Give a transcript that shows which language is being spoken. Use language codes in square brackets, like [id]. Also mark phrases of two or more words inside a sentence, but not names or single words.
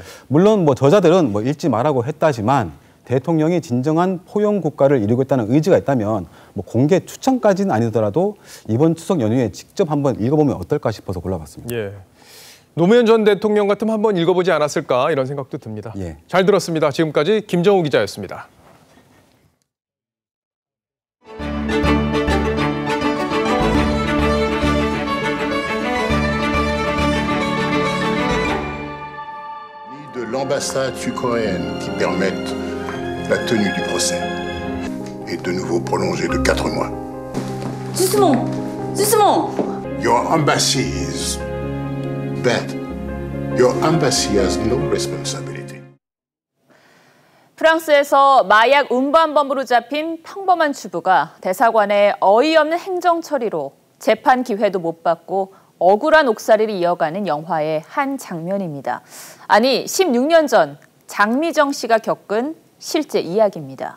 [ko] 물론 뭐 저자들은 뭐 읽지 말라고 했다지만 대통령이 진정한 포용 국가를 이루고 있다는 의지가 있다면 뭐 공개 추천까지는 아니더라도 이번 추석 연휴에 직접 한번 읽어보면 어떨까 싶어서 골라봤습니다. 예. 노무현 전 대통령 같으면 한번 읽어보지 않았을까 이런 생각도 듭니다. 잘 들었습니다. 지금까지 김정우 기자였습니다. [fr] de l'ambassade sud-coréenne qui permettent la tenue du procès est de nouveau prolongée de 4 mois. Doucement, doucement. [en] Your embassy is bad. Your embassy has no responsibility. [ko] 프랑스에서 마약 운반범으로 잡힌 평범한 주부가 대사관의 어이없는 행정 처리로 재판 기회도 못 받고 억울한 옥살이를 이어가는 영화의 한 장면입니다. 아니, 16년 전 장미정 씨가 겪은 실제 이야기입니다.